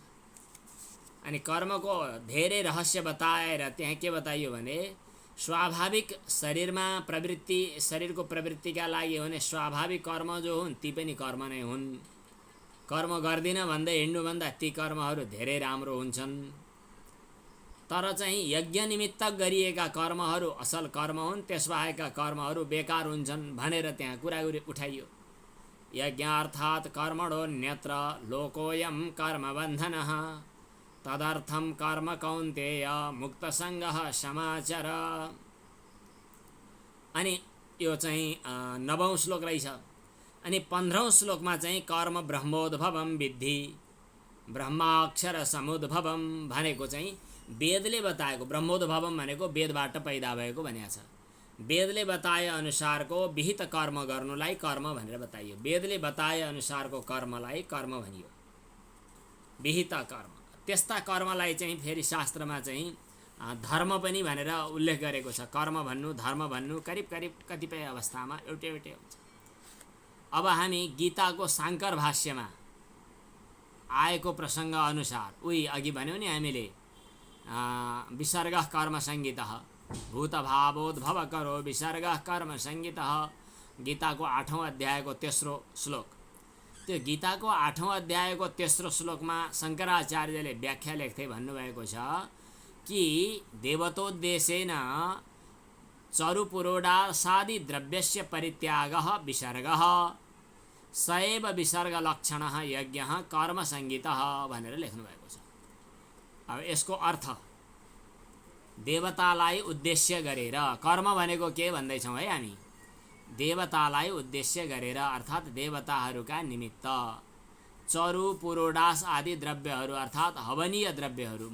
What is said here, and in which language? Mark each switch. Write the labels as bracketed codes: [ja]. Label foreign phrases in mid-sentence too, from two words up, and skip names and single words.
[ne] अनि कर्मको धेरै रहस्य बताएर त्यहाँ के बताइयो भने स्वाभाविक शरीरमा प्रवृत्ति, शरीरको प्रवृत्तिका लागि हुने स्वाभाविक कर्म जो हुन् ती पनि कर्म नै हुन्। कर्म गर्दिन भन्दै हिँड्नुभन्दा ती कर्महरू धेरै राम्रो हुन्छन्। तर चाहिँ यज्ञ निमित्त गरिएका कर्महरू असल कर्म हुन्, त्यसबाहेकका कर्महरू बेकार हुन्छन् भनेर त्यहाँ कुरा उठाइयो। [sa] यज्ञार्थात् कर्मणोऽन्यत्र लोकोऽयं कर्मबन्धनः तदर्थं कर्म कौन्तेय मुक्तसङ्गः समाचर। [ne] अनि यो चाहिँ 9औं श्लोक रहेछ। अनि 15औं श्लोकमा चाहिँ [sa] कर्म ब्रह्मोद्भवं विद्धि ब्रह्माक्षर समुद्भवं [ne] भनेको चाहिँ वेदले बताएको। ब्रह्मोद्भवम भनेको वेदबाट पैदा भएको भनेको छ। वेदले बताए अनुसारको विहित कर्म गर्नुलाई कर्म भनेर बताइयो। वेदले बताए अनुसारको कर्मलाई कर्म भनियो, विहित कर्म। त्यस्ता कर्मलाई चाहिँ फेरि शास्त्रमा चाहिँ धर्म पनि भनेर उल्लेख गरेको छ। कर्म भन्नु धर्म भन्नु करिब करिब कतिपय अवस्थामा एउटै हुन्छ। अब हामी गीताको शाङ्कर भाष्यमा आएको प्रसङ्ग अनुसार उही अघि भन्यो नि हामीले [sa] विसर्गः कर्म संगीतः भूतभावोद्भव करो विसर्गः कर्म संगीतः। [ne] गीताको 8औं अध्यायको तेस्रो श्लोक। त्यो गीताको 8औं अध्यायको तेस्रो श्लोकमा शङ्कराचार्यले व्याख्या लेख्दै भन्नुभएको छ कि [sa] देवतोद्देशेन चरुपुरोडासादि द्रव्यस्य परित्यागः विसर्गः स एव विसर्गलक्षणः यज्ञः कर्म संगीतः [ne] भनेर लेख्नुभएको छ। अब यसको अर्थ देवतालाई उद्देश्य गरेर कर्म भनेको के भन्दैछौँ है हामी, देवतालाई उद्देश्य गरेर अर्थात् देवताहरूका निमित्त चरु पुरोडास आदि द्रव्यहरू अर्थात् हवनीय द्रव्यहरू।